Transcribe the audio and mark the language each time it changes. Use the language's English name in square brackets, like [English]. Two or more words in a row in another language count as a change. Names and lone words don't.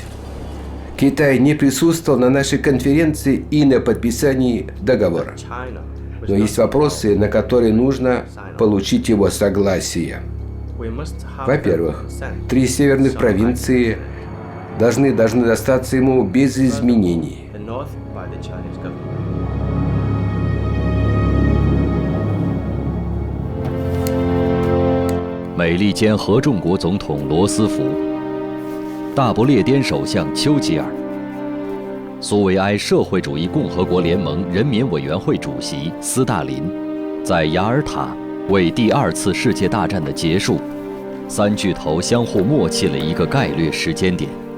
[Russian] Китай не присутствовал на нашей конференции и на подписании договора. Но есть вопросы, на которые нужно получить его согласие. Во-первых, 3 северных провинции должны достаться ему без изменений. [Chinese] 美利坚合众国总统罗斯福、大不列颠首相丘吉尔、苏维埃社会主义共和国联盟人民委员会主席斯大林，在雅尔塔为第2次世界大战的结束，3巨头相互默契了一个概略时间点。